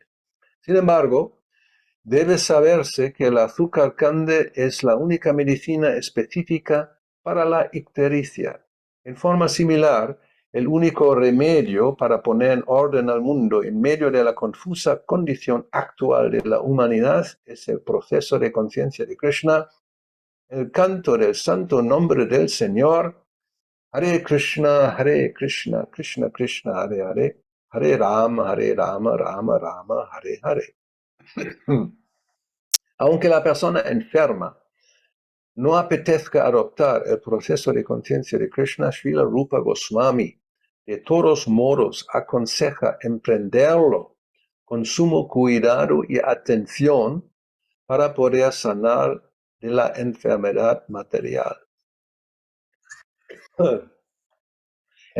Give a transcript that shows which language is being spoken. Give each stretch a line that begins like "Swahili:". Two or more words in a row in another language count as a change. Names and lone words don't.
Spanish: Sin embargo, debe saberse que el azúcar cande es la única medicina específica para la ictericia. En forma similar, el único remedio para poner en orden al mundo en medio de la confusa condición actual de la humanidad es el proceso de conciencia de Krishna, el canto del santo nombre del Señor, Hare Krishna, Krishna Krishna, Hare Rama, Rama Rama, Hare Hare. Aunque la persona enferma no apetezca adoptar el proceso de conciencia de Krishna, Srila Rupa Goswami de todos modos aconseja emprenderlo con sumo cuidado y atención para poder sanar de la enfermedad material.